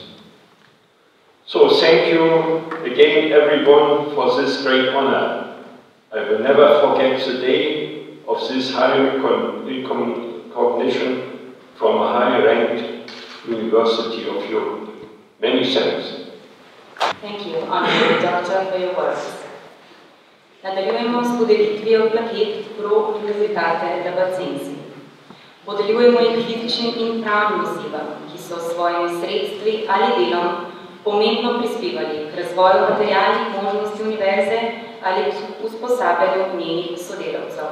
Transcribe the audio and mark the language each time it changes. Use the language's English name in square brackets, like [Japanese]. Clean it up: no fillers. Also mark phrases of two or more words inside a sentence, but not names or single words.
[English] So thank you again everyone for this great honor. I will never forget the day of this high recognition from a high-ranked University of Europe. Many thanks. Thank you, Honorary Doctor, for your words. [Slovenian] Nadaljujemo s podelitvijo plaket pro Univerzitate Labacensi. Podeljujemo jih fizičnim in pravnim osebam, ki so s svojimi sredstvi ali delom pomembno prispevali k razvoju materialnih možnosti univerze ali k usposabljanju njenih sodelavcev.